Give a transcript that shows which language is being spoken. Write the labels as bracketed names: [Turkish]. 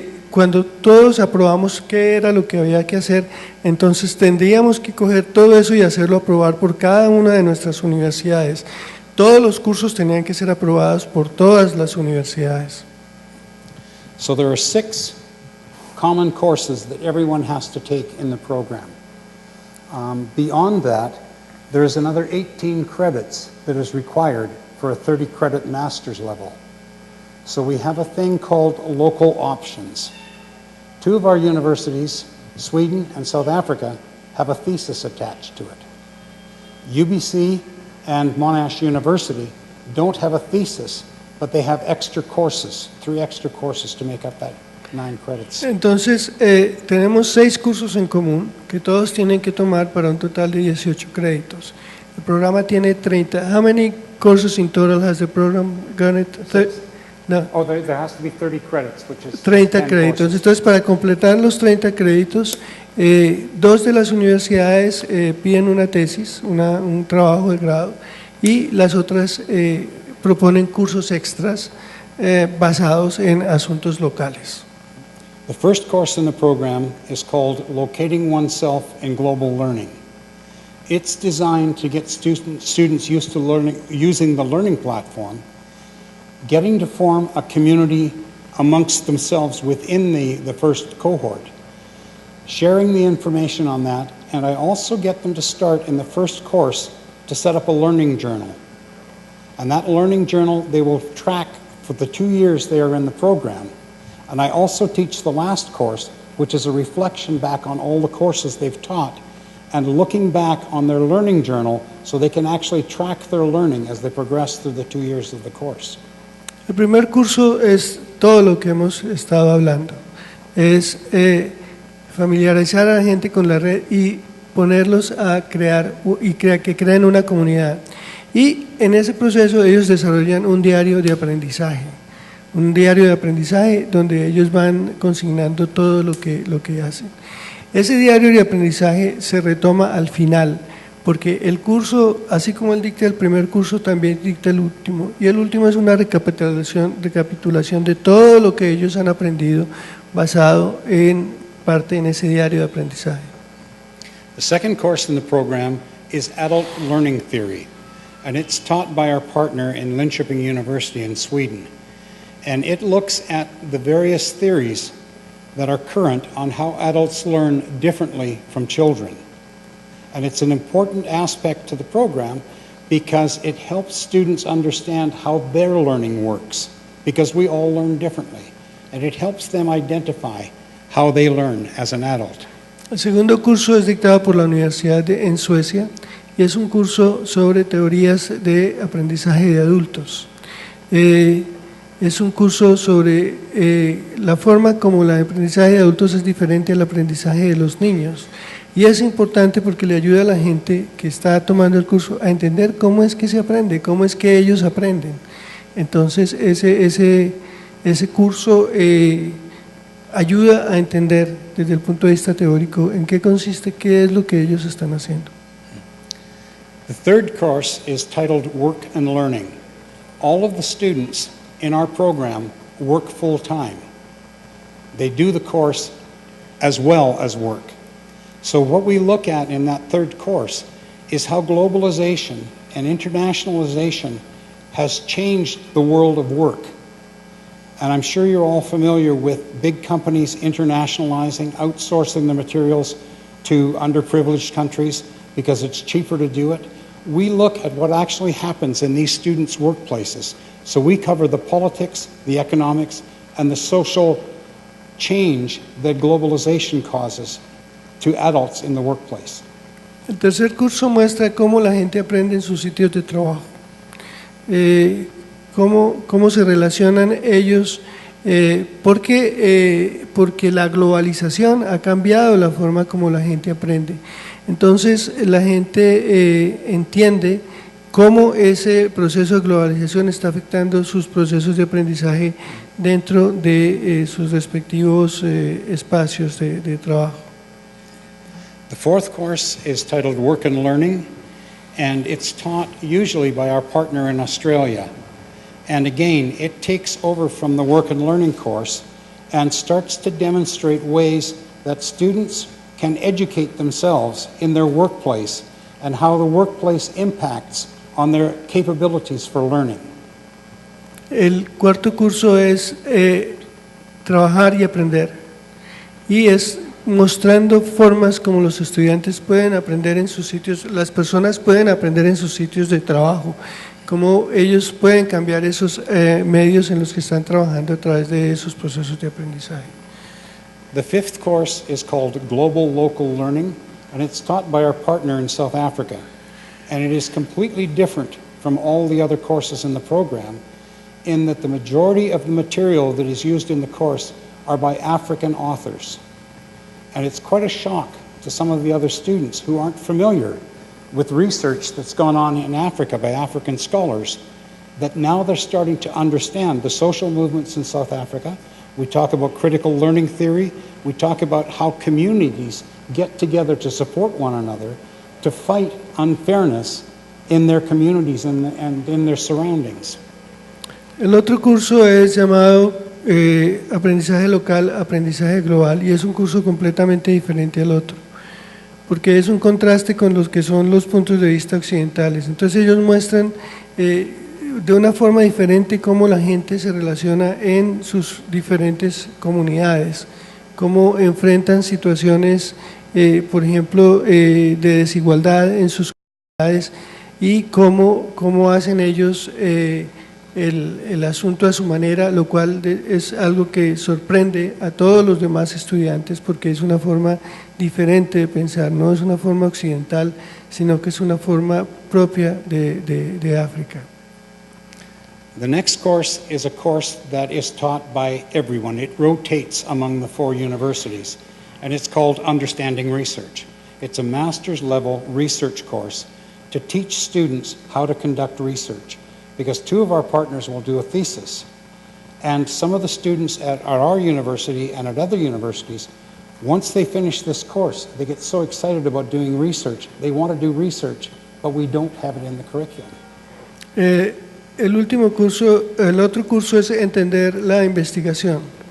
[Spanish] Cuando todos aprobamos qué era lo que había que hacer, entonces tendríamos que coger todo eso y hacerlo aprobar por cada una de nuestras universidades. Todos los cursos tenían que ser aprobados por todas las universidades. [English] So there are 6 common courses that everyone has to take in the program. Beyond that, there is another 18 credits that is required for a 30-credit master's level. So we have a thing called local options. 2 of our universities, Sweden and South Africa, have a thesis attached to it. UBC and Monash University don't have a thesis, but they have extra courses, 3 extra courses to make up that 9 credits. [Spanish] Entonces, tenemos 6 cursos en común que todos tienen que tomar para un total de 18 créditos. El programa tiene 30. [English] How many courses in total has the program, Garnett? No. Oh, there has to be 30 credits, which is 30 10 [Spanish] créditos. [English] courses. [Spanish] Entonces, para completar los 30 créditos, 2 de las universidades piden una tesis, un trabajo de grado, y las otras proponen cursos extras basados en asuntos locales. [English] The first course in the program is called Locating Oneself in Global Learning. It's designed to get students used to using the learning platform, getting to form a community amongst themselves within the first cohort, sharing the information on that, and I also get them to start in the first course to set up a learning journal. And that learning journal they will track for the 2 years they are in the program. And I also teach the last course, which is a reflection back on all the courses they've taught and looking back on their learning journal so they can actually track their learning as they progress through the 2 years of the course. [Spanish] El primer curso es todo lo que hemos estado hablando, es familiarizar a la gente con la red y ponerlos a crear y que creen una comunidad. Y en ese proceso ellos desarrollan un diario de aprendizaje donde ellos van consignando todo lo que hacen. Ese diario de aprendizaje se retoma al final, porque el curso, así como él dicta el primer curso, también dicta el último, y el último es una recapitulación de todo lo que ellos han aprendido basado en parte en ese diario de aprendizaje. [English] The second course in the program is Adult Learning Theory, and it's taught by our partner in Linköping University in Sweden. And it looks at the various theories that are current on how adults learn differently from children. And it's an important aspect to the program because it helps students understand how their learning works, because we all learn differently. And it helps them identify how they learn as an adult. [Spanish] El segundo curso es dictado por la Universidad en Suecia y es un curso sobre teorías de aprendizaje de adultos. Es un curso sobre la forma como el aprendizaje de adultos es diferente al aprendizaje de los niños. Y es importante porque le ayuda a la gente que está tomando el curso a entender cómo es que se aprende, cómo es que ellos aprenden. Entonces ese curso ayuda a entender desde el punto de vista teórico en qué consiste, qué es lo que ellos están haciendo. [English] The third course is titled Work and Learning. All of the students in our program work full-time. They do the course as well as work. So what we look at in that third course is how globalization and internationalization has changed the world of work. And I'm sure you're all familiar with big companies internationalizing, outsourcing the materials to underprivileged countries because it's cheaper to do it. We look at what actually happens in these students' workplaces. So we cover the politics, the economics, and the social change that globalization causes to adults in the workplace. [Spanish] El tercer curso muestra cómo la gente aprende en sus sitios de trabajo, cómo se relacionan ellos, porque la globalización ha cambiado la forma como la gente aprende. Entonces la gente entiende cómo ese proceso de globalización está afectando sus procesos de aprendizaje dentro de sus respectivos espacios de trabajo. [English] The fourth course is titled Work and Learning, and it's taught usually by our partner in Australia. And again, it takes over from the Work and Learning course and starts to demonstrate ways that students can educate themselves in their workplace and how the workplace impacts on their capabilities for learning. [Spanish] El cuarto curso es trabajar y aprender, y es mostrando formas como los estudiantes pueden aprender en sus sitios, las personas pueden aprender en sus sitios de trabajo, cómo ellos pueden cambiar esos medios en los que están trabajando a través de esos procesos de aprendizaje. [English] The fifth course is called Global Local Learning, and it's taught by our partner in South Africa. And it is completely different from all the other courses in the program in that the majority of the material that is used in the course are by African authors. And it's quite a shock to some of the other students who aren't familiar with research that's gone on in Africa by African scholars, that now they're starting to understand the social movements in South Africa. We talk about critical learning theory. We talk about how communities get together to support one another to fight unfairness in their communities and in their surroundings. [Spanish] El otro curso es llamado aprendizaje local, aprendizaje global, y es un curso completamente diferente al otro, porque es un contraste con los que son los puntos de vista occidentales. Entonces ellos muestran de una forma diferente cómo la gente se relaciona en sus diferentes comunidades, cómo enfrentan situaciones, por ejemplo, de desigualdad en sus comunidades y cómo hacen ellos el asunto a su manera, lo cual es algo que sorprende a todos los demás estudiantes porque es una forma diferente de pensar, no es una forma occidental, sino que es una forma propia de África. [English] The next course is a course that is taught by everyone. It rotates among the 4 universities, and it's called Understanding Research. It's a master's level research course to teach students how to conduct research, because 2 of our partners will do a thesis. And some of the students at our university and at other universities, once they finish this course, they get so excited about doing research. They want to do research, but we don't have it in the curriculum. [Spanish] El otro curso es Entender la Investigación.